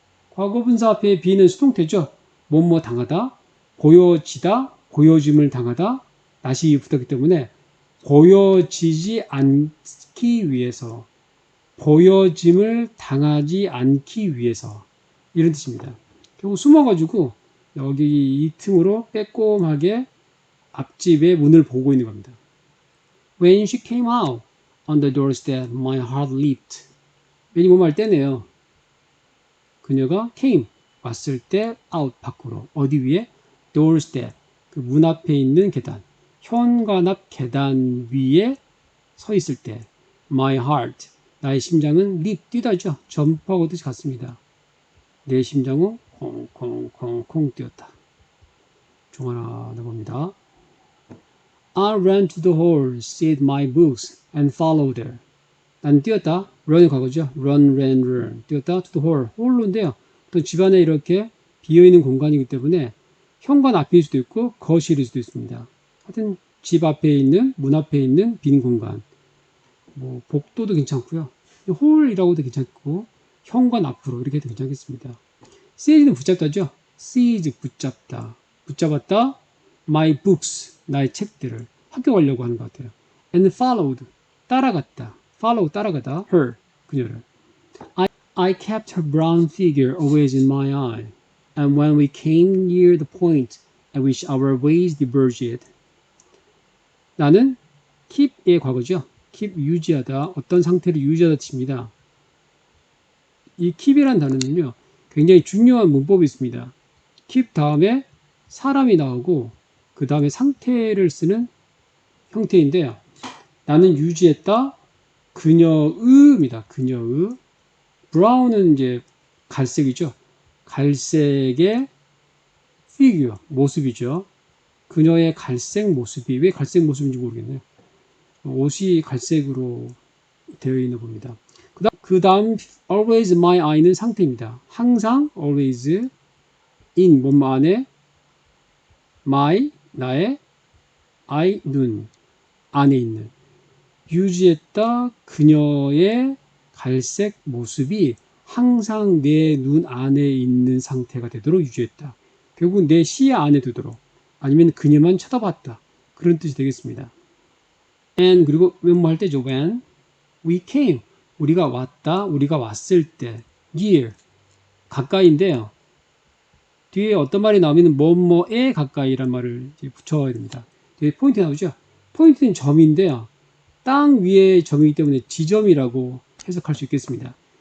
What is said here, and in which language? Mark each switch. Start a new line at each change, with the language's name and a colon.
Korean: 과거분사 앞에 be는 수동태죠. 뭐뭐 당하다, 보여지다, 보여짐을 당하다, not이 붙었기 때문에 보여지지 않기 위해서, 보여짐을 당하지 않기 위해서 이런 뜻입니다. 결국 숨어가지고 여기 이 틈으로 빼꼼하게 앞집의 문을 보고 있는 겁니다.
English: When she came out on the doorstep, my heart leaped.
Korean: 왠지 뭐말 때네요. 그녀가 came, 왔을 때 out, 밖으로. 어디 위에? doorstep, 그 문 앞에 있는 계단. 현관 앞 계단 위에 서 있을 때
English: my heart,
Korean: 나의 심장은 leap, 뛰다죠. 점프하고듯이 갔습니다. 내 심장은 콩콩콩콩 뛰었다. 중 하나 넣어봅니다.
English: I ran to the hall, seized my books, and followed her.
Korean: 난 뛰었다. run이 과거죠. run. 뛰었다.
English: to the hall.
Korean: 홀로인데요. 또 집안에 이렇게 비어있는 공간이기 때문에 현관 앞일 수도 있고 거실일 수도 있습니다. 하여튼 집 앞에 있는, 문 앞에 있는 빈 공간. 뭐 복도도 괜찮고요. 홀이라고도 괜찮고 현관 앞으로 이렇게 해도 괜찮겠습니다. seize는 붙잡다죠. seize 붙잡다. 붙잡았다.
English: my books,
Korean: 나의 책들을. 학교 가려고 하는 것 같아요.
English: and followed,
Korean: 따라갔다. follow, 따라가다. her, 그녀를.
English: I kept her brown figure always in my eye. And when we came near the point at which our ways diverged,
Korean: 나는 keep의 과거죠. keep, 유지하다. 어떤 상태를 유지하다 뜻입니다. 이 keep이라는 단어는요. 굉장히 중요한 문법이 있습니다. keep 다음에 사람이 나오고 그 다음에 상태를 형태인데요. 나는 유지했다. 그녀의입니다. 그녀의. 브라운은 이제 갈색이죠. 갈색의 figure, 모습이죠. 그녀의 갈색 모습이 왜 갈색 모습인지 모르겠네요. 옷이 갈색으로 되어 있는 겁니다. 그 다음
English: always my eye
Korean: 는 상태입니다. 항상 always in 뭐뭐 안에 my 나의 eye 눈 안에 있는 유지했다. 그녀의 갈색 모습이 항상 내 눈 안에 있는 상태가 되도록 유지했다. 결국 내 시야 안에 두도록 아니면 그녀만 쳐다봤다. 그런 뜻이 되겠습니다. and 그리고 뭐뭐 할 때죠.
English: when we came
Korean: 우리가 왔다. 우리가 왔을 때 near 가까이인데요. 뒤에 어떤 말이 나오면 뭐뭐에 가까이란 말을 이제 붙여야 됩니다. 뒤에 포인트 나오죠. 포인트는 점인데요. 땅 위에 점이기 때문에 지점이라고 해석할 수 있겠습니다.